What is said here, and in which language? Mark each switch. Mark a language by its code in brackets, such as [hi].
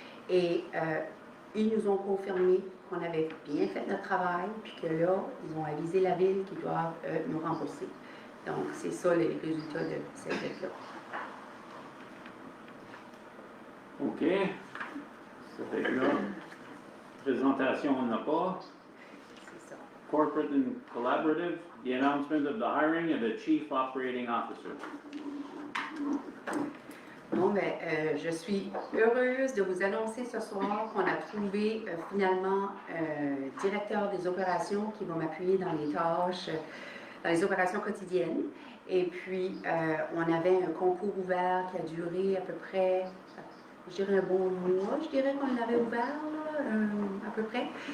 [fr] Et ils nous ont confirmé qu'on avait bien fait notre travail, puis que là, ils ont avisé la ville qu'ils doivent nous rembourser. Donc, c'est ça les résultats de cette lettre-là. OK. Ça fait que là, présentation, on n'a pas. C'est ça. [en] Corporate and collaborative, the announcement of the hiring of a chief operating officer. [fr] Bon, ben, je suis heureuse de vous annoncer ce soir qu'on a trouvé finalement directeur des opérations qui va m'appuyer dans les tâches, dans les opérations quotidiennes. Et puis, on avait un concours ouvert qui a duré à peu près, je dirais un bon mois, je dirais qu'on l'avait ouvert, là, à peu près.